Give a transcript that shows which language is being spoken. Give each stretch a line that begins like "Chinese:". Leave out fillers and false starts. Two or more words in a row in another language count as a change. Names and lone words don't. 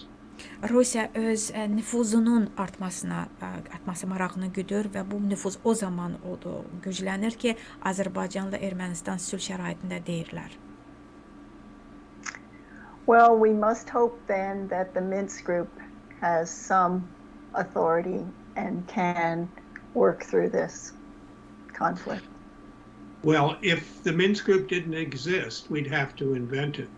Azerbaijani: Rusiya öz nüfuzunun artması marağını güdür və bu nüfuz o zaman güclənir ki, Azərbaycanla Ermənistan sülh şəraitində deyirlər.
English: Well, we must hope then that the Minsk group has some authority and can work through this conflict. Well, if the Minsk group didn't exist, we'd have to invent it.